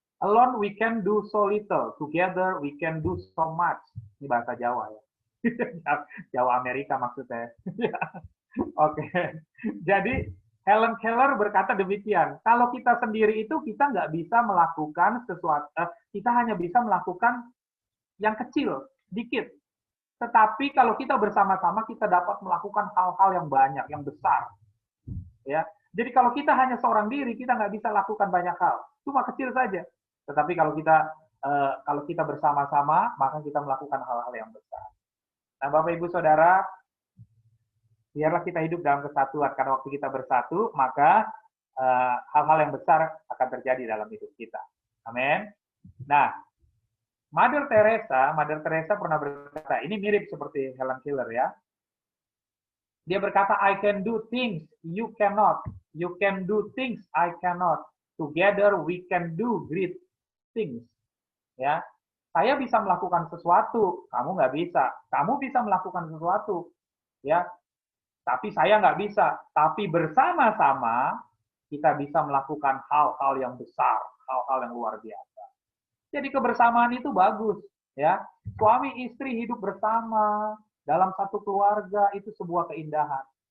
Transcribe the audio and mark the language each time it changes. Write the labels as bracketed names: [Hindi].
[English] Alone we can do so little, together we can do so much. [Indonesian] Ini bahasa Jawa ya. Jawa Amerika maksudnya. Oke. Jadi Helen Keller berkata demikian. Kalau kita sendiri itu kita nggak bisa melakukan sesuatu. Kita hanya bisa melakukan yang kecil, dikit. Tetapi kalau kita bersama-sama kita dapat melakukan hal-hal yang banyak, yang besar. Ya, jadi kalau kita hanya seorang diri, kita nggak bisa lakukan banyak hal, cuma kecil saja. Tetapi kalau kita bersama-sama, maka kita melakukan hal-hal yang besar. Nah, Bapak Ibu Saudara, biarlah kita hidup dalam kesatuan, karena waktu kita bersatu, maka hal-hal yang besar akan terjadi dalam hidup kita. Amin. Nah, Mother Teresa pernah berkata, ini mirip seperti Helen Keller ya. Dia berkata, [English] I can do things you cannot. You can do things I cannot. Together we can do great things. [Indonesian] Ya, saya bisa melakukan sesuatu, kamu nggak bisa. Kamu bisa melakukan sesuatu, ya. Tapi saya nggak bisa. Tapi bersama-sama kita bisa melakukan hal-hal yang besar, hal-hal yang luar biasa. Jadi kebersamaan itu bagus, ya. Suami istri hidup bersama dalam satu keluarga itu sebuah keindahan.